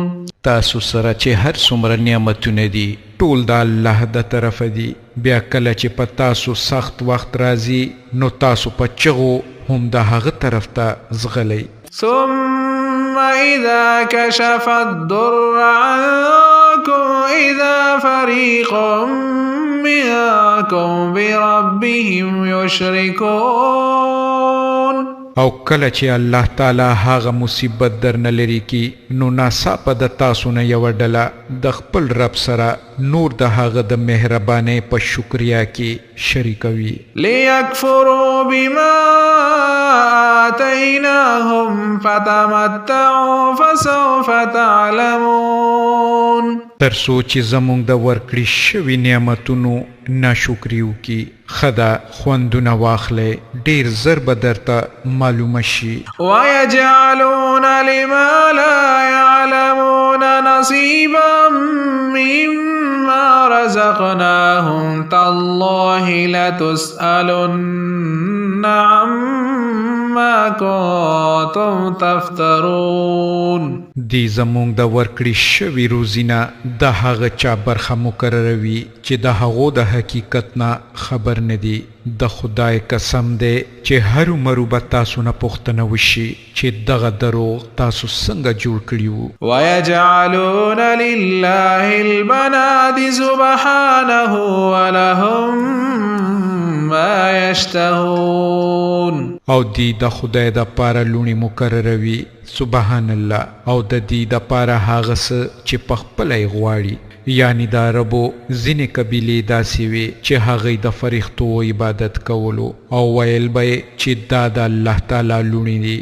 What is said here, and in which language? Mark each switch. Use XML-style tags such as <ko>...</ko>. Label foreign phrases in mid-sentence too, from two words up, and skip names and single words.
<ps>تاسو سره چې هر څومره نعمتونه دي ټول د الله د طرفه دي بیا کله چې په تاسو سخت وخت راځي نو تاسو په چغو هم د هغه طرف ته ځغلئ</ps> <ar>ثم إذا كشف الضر عنكم إذا فريق منكم بربهم يشركون</ar> <ps>او کله چې الله تعالی هغه مصیبت درنه لري کی نو ناڅاپه د تاسو نه یوه ډله د خپل رب سره نور د هغه د مهربانۍ په شکریا کې شریکوي</ps> <ar>لیکفروا بما آتیناهم فتمتعوا فسوف تعلمون</ar> <ps>تر څو چې زموږ د ورکړي شوي نعمتونو ناشکري وکړي خدا خوندونه واخلې ډیر زر به درته معلومه شي</ps> <ar>ويجعلون لما لا يعلمون نصيبا مما رزقناهم تالله لتسألن عما ما كنتم تفترون.</ar> <ps>دی زمونږ د ورکړې شوي روزینه د هغه چا برخه مقرروي چې د هغو د حقیقت نه خبر نه دي. د خدای قسم دی چې هرومرو به تاسو نه پوښتنه وشي چې دغه دروغ تاسو څنګه جوړ کړي وو.</ps> <ar>ويجعلون لله البنات سبحانه ولهم ما يشتهون.</ar> <ps>او دی د خدای د پاره لونی مقرروي</ps> <ar>سبحان الله</ar> <ps>او د دې د پاره هغه څه چې په خپله یې غواړي. یعنی د عربو ځینې قبیلې داسې وې چې هغوی د فرښتو عبادت کولو او ویل به چې دا د الله تعالی لوڼې دي.</ps>